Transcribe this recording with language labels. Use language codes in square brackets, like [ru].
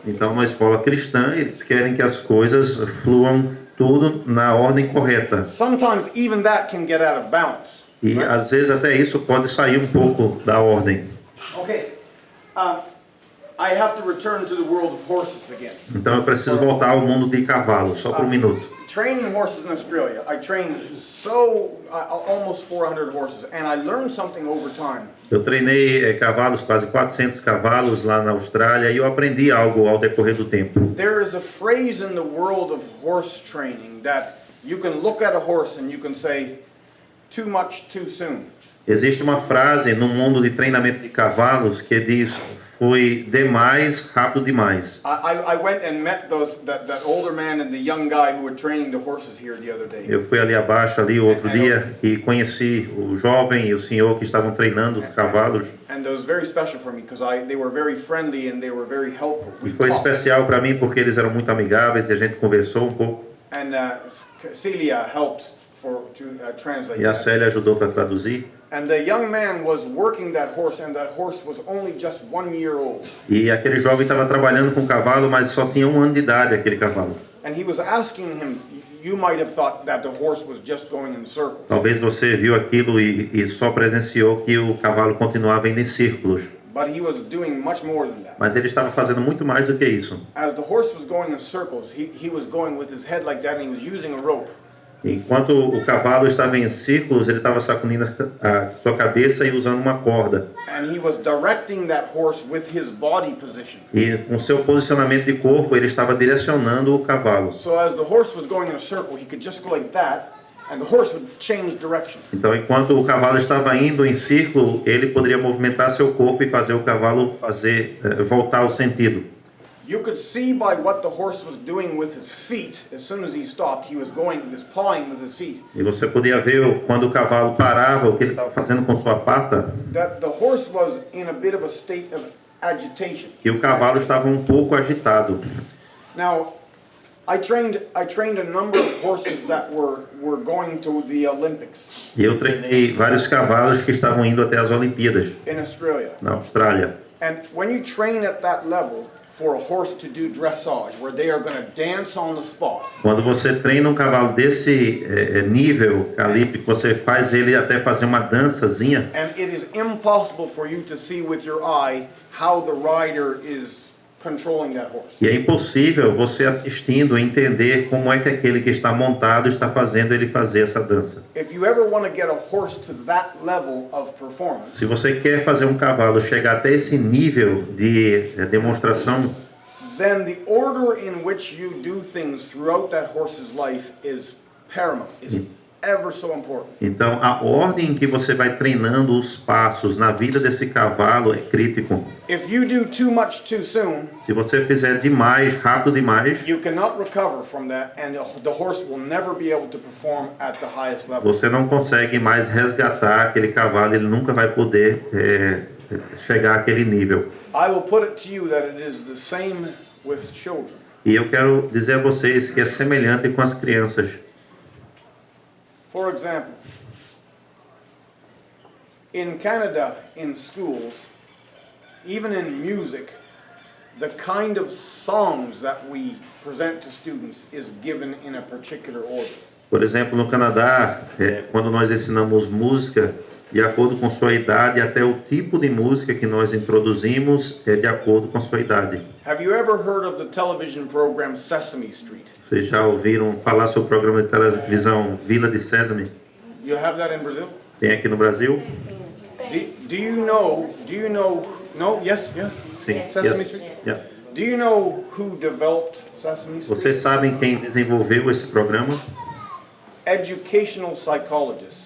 [pt] Então, na escola cristã, eles querem que as coisas fluam tudo na ordem correta. [en] Sometimes even that can get out of balance. [pt] E às vezes até isso pode sair um pouco da ordem. [en] Okay, I have to return to the world of horses again. [pt] Então eu preciso voltar ao mundo de cavalos, só por um minuto. [en] Training horses in Australia, I trained almost 400 horses, and I learned something over time. [pt] Eu treinei cavalos, quase 400 cavalos lá na Austrália, e eu aprendi algo ao decorrer do tempo. [en] There is a phrase in the world of horse training that you can look at a horse and you can say, too much too soon. [pt] Existe uma frase no mundo de treinamento de cavalos que diz: foi demais, rápido demais. [en] I went and met that older man and the young guy who were training the horses here the other day. [pt] Eu fui ali abaixo, ali outro dia, e conheci o jovem e o senhor que estavam treinando os cavalos. [en] And it was very special for me because they were very friendly and they were very helpful. [pt] E foi especial para mim porque eles eram muito amigáveis e a gente conversou um pouco. [en] And Celia helped to translate. [pt] E a Célia ajudou para traduzir. [en] And the young man was working that horse, and that horse was only just 1 year old. [pt] E aquele jovem estava trabalhando com o cavalo, mas só tinha 1 ano de idade aquele cavalo. [en] And he was asking him, you might have thought that the horse was just going in circles. [pt] Talvez você viu aquilo e só presenciou que o cavalo continuava indo em círculos. [en] But he was doing much more than that. [pt] Mas ele estava fazendo muito mais do que isso. [en] As the horse was going in circles, he was going with his head like that, and he was using a rope. [pt] Enquanto o cavalo estava em círculos, ele estava sacudindo a sua cabeça e usando uma corda. [en] And he was directing that horse with his body position. [pt] E com seu posicionamento de corpo, ele estava direcionando o cavalo. [en] So as the horse was going in a circle, he could just go like that, and the horse would change direction. [pt] Então, enquanto o cavalo estava indo em círculo, ele poderia movimentar seu corpo e fazer o cavalo voltar ao sentido. [en] You could see by what the horse was doing with his feet. As soon as he stopped, he was pawing with his feet. [pt] E você podia ver quando o cavalo parava, o que ele estava fazendo com sua pata. [en] That the horse was in a bit of a state of agitation. [pt] Que o cavalo estava um pouco agitado. [en] Now, I trained a number of horses that were going to the Olympics. [pt] E eu treinei vários cavalos que estavam indo até as Olimpíadas. [en] In Australia. [pt] Na Austrália. [en] And when you train at that level for a horse to do dressage, where they are going to dance on the spot. [pt] Quando você treina um cavalo desse nível, calibre, você faz ele até fazer uma dançazinha. [en] And it is impossible for you to see with your eye how the rider is controlling that horse. [pt] E é impossível você assistindo entender como é que aquele que está montado está fazendo ele fazer essa dança. [en] If you ever want to get a horse to that level of performance, [pt] se você quer fazer um cavalo chegar até esse nível de demonstração, [en] then the order in which you do things throughout that horse's life is paramount. Is ever so important. [pt] Então, a ordem em que você vai treinando os passos na vida desse cavalo é crítico. [en] If you do too much too soon, [pt] se você fizer demais, rápido demais, [en] you cannot recover from that, and the horse will never be able to perform at the highest level. [pt] Você não consegue mais resgatar aquele cavalo, ele nunca vai poder chegar àquele nível. [en] I will put it to you that it is the same with children. [pt] E eu quero dizer a vocês que é semelhante com as crianças. [en] For example, in Canada, in schools, even in music, the kind of songs that we present to students is given in a particular order. [pt] Por exemplo, no Canadá, quando nós ensinamos música, de acordo com sua idade, até o tipo de música que nós introduzimos é de acordo com sua idade. [en] Have you ever heard of the television program Sesame Street? [pt] Vocês já ouviram falar sobre o programa de televisão Vila de Sésame? [en] You have that in Brazil? [pt] Tem aqui no Brasil? [en] Do you know, no, yes, yeah? [pt] Sim. [en] Sesame Yes. Street? Yeah. Do you know who developed Sesame Street? [pt] Vocês sabem quem desenvolveu esse programa? [en] Educational psychologists.